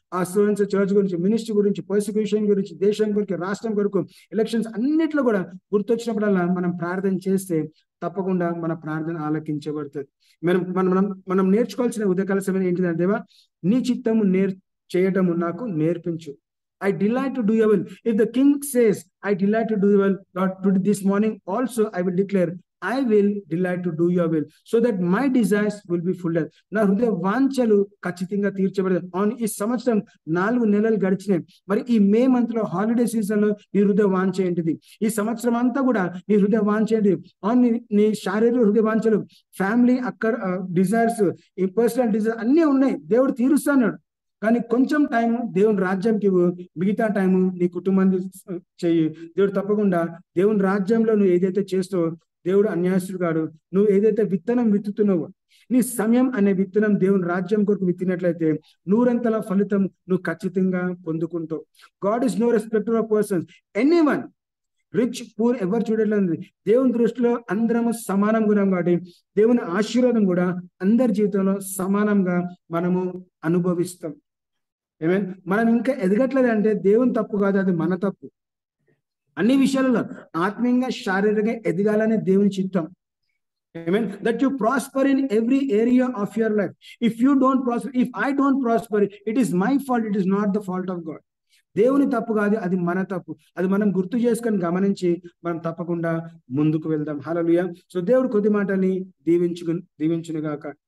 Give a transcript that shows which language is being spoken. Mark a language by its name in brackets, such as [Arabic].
[Telugu] ఆ students church గురించి, ministry గురించి, పర్సిక్యూషన్ గురించి, దేశం గురించి, రాష్ట్రం కొరకు, ఎలక్షన్స్ అన్నిట్లో కూడా గుర్తొచ్చినప్పుడల్లా మనం ప్రార్థన చేస్తే తప్పకుండా మన ప్రార్థన ఆలకించబడుతుంది. మనం నేర్చుకోవాల్సిన ఉదయకాల సమయం ఏంటిదంటే, దేవా నీ చిత్తము చేయటము నాకు నేర్పించు. [English] I delight to do your will. If the king says, I delight to do your will, Lord, this morning also I will declare, I will delight to do your will, so that my desires will be fulfilled. [Telugu] నా హృదయ వాంఛలు ఖచ్చితంగా తీర్చబడదు. ఈ సంవత్సరం 4 నెలలు గడిచినాయి. మరి ఈ May month లో holiday season లో నీ హృదయ వాంఛ ఏంటిది? ఈ సంవత్సరం అంతా కూడా నీ హృదయ వాంఛ ఏంటిది? నీ శారీరక హృదయ వాంఛలు, ఫ్యామిలీ డిజైర్స్, ఈ పర్సనల్ డిజైర్ అన్నీ ఉన్నాయి, దేవుడు తీరుస్తున్నాడు. కానీ కొంచెం టైం దేవుని రాజ్యంకి ఇవ్వు, మిగతా టైము నీ కుటుంబాన్ని చెయ్యి. దేవుడు తప్పకుండా దేవుని రాజ్యంలో నువ్వు ఏదైతే చేస్తావో దేవుడు అన్యాయస్తుడు కాడు. నువ్వు ఏదైతే విత్తనం విత్తుతున్నావో, నీ సమయం అనే విత్తనం దేవుని రాజ్యం కొరకు విత్తినట్లయితే 100 ఫలితం నువ్వు ఖచ్చితంగా పొందుకుంటావు. [English] God is no respecter of persons, anyone, rich poor [Telugu] ఎవరు చూడలేదు. దేవుని దృష్టిలో అందరము సమానంగా ఉన్నాం కాబట్టి దేవుని ఆశీర్వాదం కూడా అందరి జీవితంలో సమానంగా మనము అనుభవిస్తాం. మనం ఇంకా ఎదగట్లేదు అంటే దేవుని తప్పు కాదు, అది మన తప్పు. అన్ని విషయాలలో ఆత్మీయంగా, శారీరకంగా ఎదగాలనే దేవుని చిత్తం. [English] That you prosper in every area of your life. If you don't prosper, if I don't prosper, it is my fault, it is not the fault of God. [Telugu] దేవుని తప్పు కాదు, అది మన తప్పు. అది మనం గుర్తు చేసుకొని గమనించి మనం తప్పకుండా ముందుకు వెళ్దాం. హల్లెలూయా. సో దేవుడు కొద్ది మాటల్ని దీవించును గాక.